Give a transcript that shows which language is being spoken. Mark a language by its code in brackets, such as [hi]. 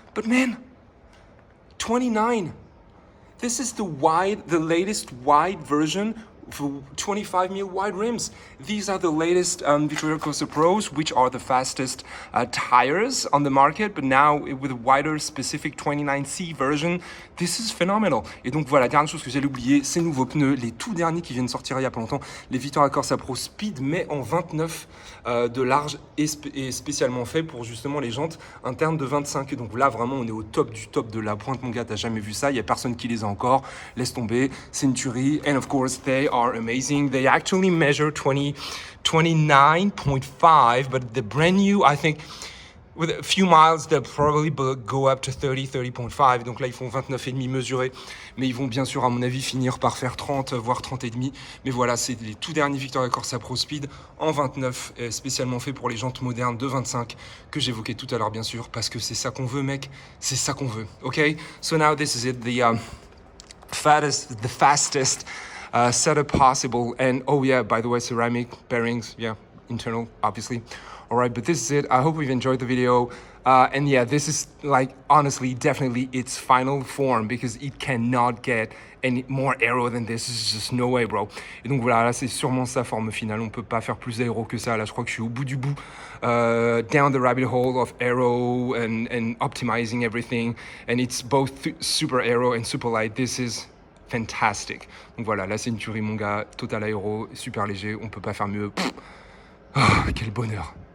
[en] But man, 29. This is the latest wide version for 25 mil wide rims. These are the latest Vittoria Corsa Pros, which are the fastest tires on the market, but now with a wider specific 29C version. This is phenomenal. [fr] Et donc voilà, dernière chose que j'allais oublier, ces nouveaux pneus, les tout derniers qui viennent sortir il y a pas longtemps, les Vittoria Corsa Pro Speed, mais en 29 de large et spécialement fait pour justement les jantes internes de 25. Et donc là, vraiment, on est au top du top de la pointe, mon gars, t'as jamais vu ça, il y a personne qui les a encore, laisse tomber, c'est une tuerie. [en] And of course, they are are amazing. They actually measure 29.5, but the brand new, I think, with a few miles, they'll probably go up to 30.5. [fr] Donc là, ils font 29,5 mesurés. Mais ils vont bien sûr, à mon avis, finir par faire 30, voire 30,5. Mais voilà, c'est les tout derniers Vittoria Corsa Pro Speed en 29, spécialement fait pour les jantes modernes de 25 que j'évoquais tout à l'heure, bien sûr, parce que c'est ça qu'on veut, mec. C'est ça qu'on veut. [en] OK? So now this is it. The fastest setup possible. And oh yeah, by the way, ceramic bearings. Yeah, internal, obviously. All right, but this is it. I hope you've enjoyed the video. And yeah, this is like, honestly, definitely its final form because it cannot get any more aero than this. There's just no way, bro. [fr] Et donc voilà, là, c'est sûrement sa forme finale. On peut pas faire plus aéro que ça. Là, je crois que je suis au bout du bout. [en] Down the rabbit hole of aero and optimizing everything. And it's both super aero and super light. This is fantastic. [fr] Donc voilà, là, c'est une tuerie, mon gars. Total aéro, super léger. On peut pas faire mieux. Oh, quel bonheur.